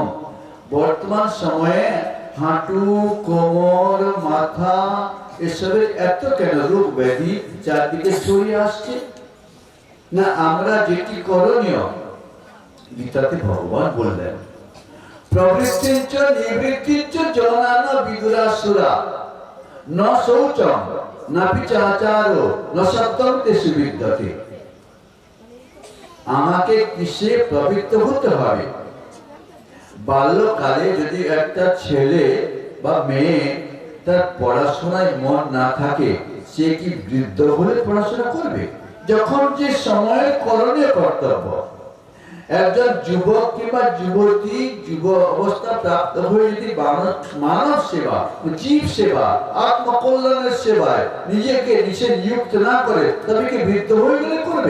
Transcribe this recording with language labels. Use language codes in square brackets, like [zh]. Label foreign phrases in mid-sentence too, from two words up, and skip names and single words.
[bn] বর্তমান সময়ে হাঁটু, কোমর, মাথা এসবের এত কেন রোগ ব্যাধি চারদিকে ছড়িয়ে আসছে না? আমরা যেটি করণীয়, গীতাতে ভগবান বললেন, [sa] প্রবৃত্তিঞ্চ নিবৃত্তিঞ্চ জনান বিদুরাসুরা ন শৌচম নাপি চাচারো ন সত্যম তেষু বিদ্যতে। [bn] আমাকে কিসে প্রবৃত্ত হতে হবে? বাল্যকালে যদি একটা ছেলে বা মেয়ে তার পড়াশোনায় মন না থাকে, সে কি বৃদ্ধ হলে পড়াশোনা করবে? যখন যে সময়ের করণীয় কর্তব্য, একজন যুবক কিংবা যুবতী যুব অবস্থা প্রাপ্ত হয়ে যদি মানব সেবা, জীব সেবা, আত্মকল্যাণের সেবায় নিজেকে নিযুক্ত না করে, তবে কি বৃদ্ধ হয়ে গেলে করবে?